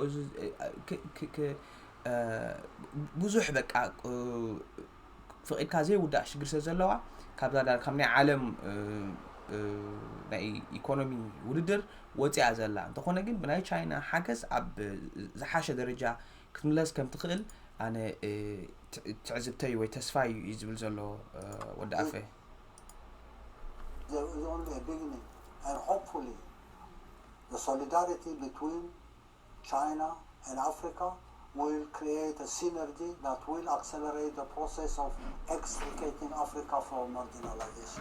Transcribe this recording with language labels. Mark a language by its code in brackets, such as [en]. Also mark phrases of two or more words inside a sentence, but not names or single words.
[ti] ብዙሕ በቃ ፍቅድካ ዘይውዳእ ሽግር ስለዘለዋ ካብዛ ካብ ናይ ዓለም ናይ ኢኮኖሚ ውድድር ወፂኣ ዘላ እንተኾነ ግን ብናይ ቻይና ሓገዝ ኣብ ዝሓሸ ደረጃ ክትምለስ ከም ትኽእል ኣነ ትዕዝብተይ ወይ ተስፋይ እዩ ዝብል ዘሎ ወዲ ኣፈ [en] There is only a beginning and hopefully the solidarity between China and Africa will create a synergy that will accelerate the process of extricating Africa from marginalization.